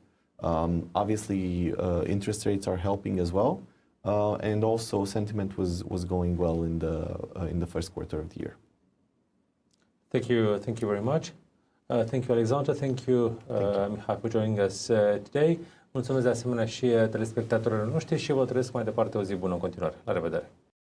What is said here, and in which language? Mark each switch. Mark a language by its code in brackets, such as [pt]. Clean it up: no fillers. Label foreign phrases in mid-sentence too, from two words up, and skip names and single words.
[en] Obviously, interest rates are helping as well, and also sentiment was going well in the first quarter of the year. Thank you very much. Thank you, Alexander. Thank you, Mihai, for joining us today. [ro] Mulțumesc de asemenea și telespectatorilor noștri și vă doresc mai departe o zi bună în continuare. La revedere!